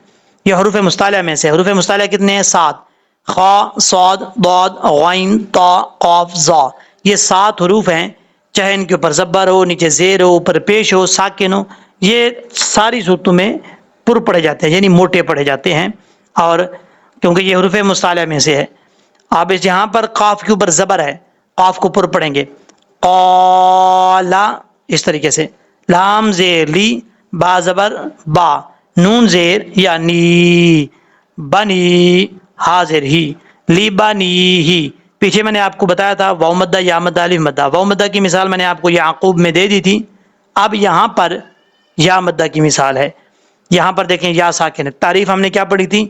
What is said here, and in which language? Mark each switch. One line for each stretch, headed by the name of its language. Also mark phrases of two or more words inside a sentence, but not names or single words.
Urdu: یہ حروف مستعلیہ میں سے، حروف مستعلیہ کتنے ہیں؟ 7، خا صاد ضاد غین طا قاف ظا، یہ 7 حروف ہیں، چاہے ان کے اوپر زبر ہو، نیچے زیر ہو، اوپر پیش ہو، ساکن ہو، یہ ساری صورتوں میں پر پڑھے جاتے ہیں، یعنی موٹے پڑھے جاتے ہیں، اور کیونکہ یہ حروف مستعلیہ میں سے ہے۔ اب اس یہاں پر قاف کے اوپر زبر ہے، قاف کو پر پڑھیں گے، قالا، اس طریقے سے۔ لام زیر لی، با زبر با، نون زیر یا نی، بنی، ہا زیر ہی، لی بنی ہی۔ پیچھے میں نے آپ کو بتایا تھا واو مدہ یا مدہ الف مدہ، واو مدہ کی مثال میں نے آپ کو یعقوب میں دے دی تھی، اب یہاں پر یا مدہ کی مثال ہے۔ یہاں پر دیکھیں یا ساکن ہے، تعریف ہم نے کیا پڑھی تھی؟